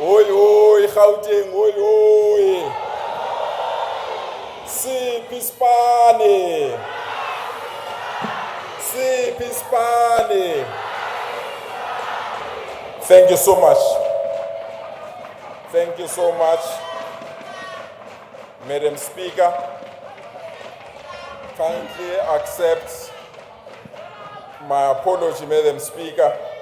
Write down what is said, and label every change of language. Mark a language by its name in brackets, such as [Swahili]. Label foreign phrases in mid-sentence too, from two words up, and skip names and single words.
[Zulu] Oi, oi, Gauteng, oi, oi. Siphi isipane. Siphi isipane. [English] Thank you so much. Thank you so much, Madam Speaker. Kindly accept my apology, Madam Speaker.